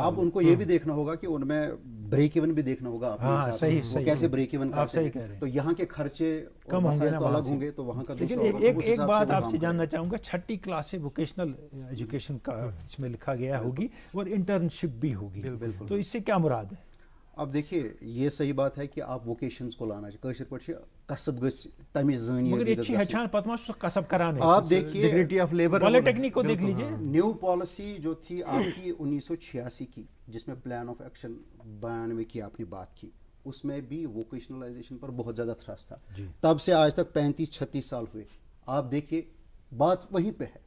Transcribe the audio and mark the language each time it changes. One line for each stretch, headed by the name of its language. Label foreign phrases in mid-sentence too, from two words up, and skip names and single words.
Urdu: اب ان کو یہ بھی دیکھنا ہوگا کہ ان میں
English: break even
Urdu: بھی دیکھنا ہوگا اپنے حساب سے وہ کیسے
English: break even
Urdu: کرتے ہیں، تو یہاں کے خرچے کم ہوں گے نا، الگ ہوں گے تو وہاں کا. لیکن ایک بات آپ سے جاننا چاہوں گا، چھٹی کلاس سے
English: vocational education
Urdu: کا اس میں لکھا گیا ہوگی اور انٹرنشپ بھی ہوگی، تو اس سے کیا مراد ہے؟ اب دیکھیے یہ صحیح بات ہے کہ آپ ووکیشنز کو لانا چاہیے،
Kashmiri: کاشر پٲٹھۍ کسب گژھِ تمِچ زٲنۍ مگر یہ ہچان پتہ سو کسب کرانے.
Urdu: آپ دیکھیے
English: dignity of labour
Urdu: پالیٹیکنک کو دیکھ لیجیے،
English: new policy
Urdu: جو تھی آپ کی 1986 کی جس میں
English: plan of action
Urdu: 92 کی آپ نے بات کی، اس میں بھی ووکیشنلائزیشن پر بہت زیادہ تھرس تھا. تب سے آج تک 35-36 سال ہوئے، آپ دیکھیے بات وہیں پہ ہے.